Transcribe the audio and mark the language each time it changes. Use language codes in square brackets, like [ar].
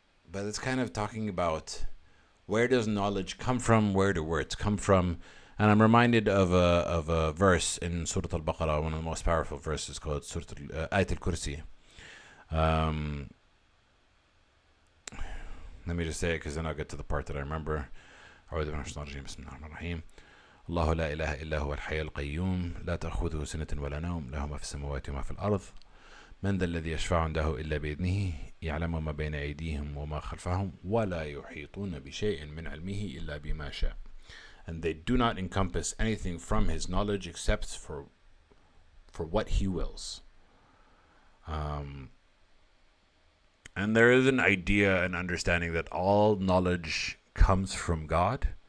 [en] But it's kind of talking about, where does knowledge come from? Where do words come from? And I'm reminded of a verse in Surah Al-Baqarah, one of the most powerful verses, called Surah Ayat al-Kursi. Let me just say it, because then I'll get to the part that I remember. [ar] أعوذ بالله من الشيطان الرجيم بسم الله الرحمن الرحيم الله لا إله إلا هو الحي القيوم لا تأخذه سنة ولا نوم له ما في السماوات وما في الأرض من ذا الذي يشفع عنده إلا بإذنه يعلم ما بين أيديهم وما خلفهم ولا يحيطون بشيء من علمه إلا بما شاء. [en] And they do not encompass anything from his knowledge except for what he wills. And there is an idea and understanding that all knowledge comes from God.